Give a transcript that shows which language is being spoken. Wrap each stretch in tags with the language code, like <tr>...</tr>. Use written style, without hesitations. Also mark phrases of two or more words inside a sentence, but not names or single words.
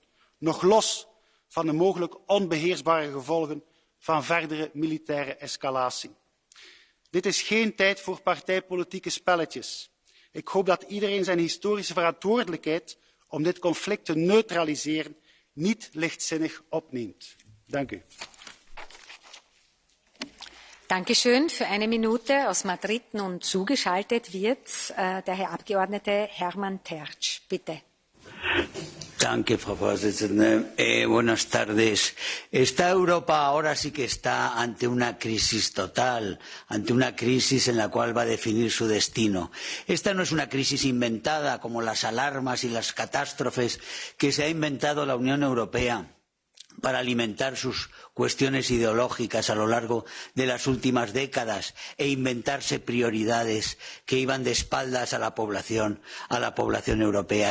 <nl>Nog los van de mogelijk onbeheersbare gevolgen van verdere militaire escalatie. Dit is geen tijd voor partijpolitieke spelletjes. Ik hoop dat iedereen zijn historische verantwoordelijkheid om dit conflict te neutraliseren niet lichtzinnig opneemt. Dank u.</nl> <de>Dankeschön. Für 1 Minute aus Madrid nun zugeschaltet wird der Herr Abgeordnete Hermann Tertsch. Bitte. Danke, Frau Vorsitzende.</de> <es>Buenas tardes. Esta Europa ahora sí que está ante una crisis total, ante una crisis en la cual va a definir su destino. Esta no es una crisis inventada como las alarmas y las catástrofes que se ha inventado la Unión Europea para alimentar sus cuestiones ideológicas a lo largo de las últimas décadas e inventarse prioridades que iban de espaldas a la población europea.</es>